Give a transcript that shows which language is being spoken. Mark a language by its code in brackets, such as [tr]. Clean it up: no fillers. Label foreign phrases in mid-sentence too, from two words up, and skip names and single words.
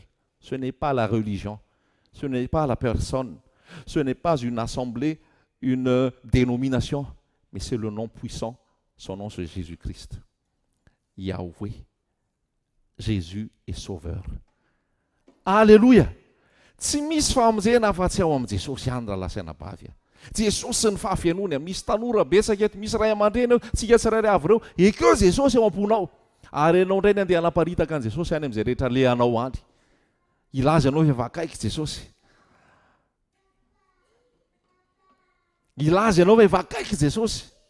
[fr] Ce n'est pas la religion, ce n'est pas la personne, ce n'est pas une assemblée, une dénomination, mais c'est le nom puissant, son nom c'est Jésus-Christ. Yahweh, Jésus est sauveur. Alléluia! [mg] Tsy misy famonjena afa-tsy ao amin'i Jesosy ihany raha lasaina bavy. Jesosy sy ny fahafianoany, misy tanora betsaka eto, misy ray aman-dreny eo, tsika tsirairay avy reo, ekeo Jesosy eo am-ponao. Ary ianao indray ny andeha hanaparitaka an' Jesosy any amin'izay rehetra lehanao any. Ilaza ianao fa vakaiky Jesosy. Ilaza ianao fa vakaiky Jesosy.